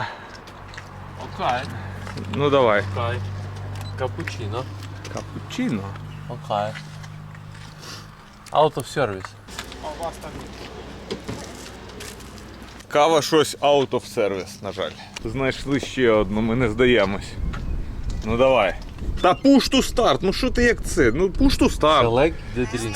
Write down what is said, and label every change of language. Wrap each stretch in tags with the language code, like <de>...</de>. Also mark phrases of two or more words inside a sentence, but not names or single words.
<uk>Окей. Ну давай. Окей. Капучино. Капучино. Окей.</uk> <en>Out of service.</en> <uk>Кава щось</uk> <en>out of service,</en> <uk>на жаль. Знайшли ще одну, ми не здаємось. Ну давай. Та</uk> <en>push to start,</en> <uk>ну що ти як це? Ну</uk> <en>push to start. Select the drink.</en>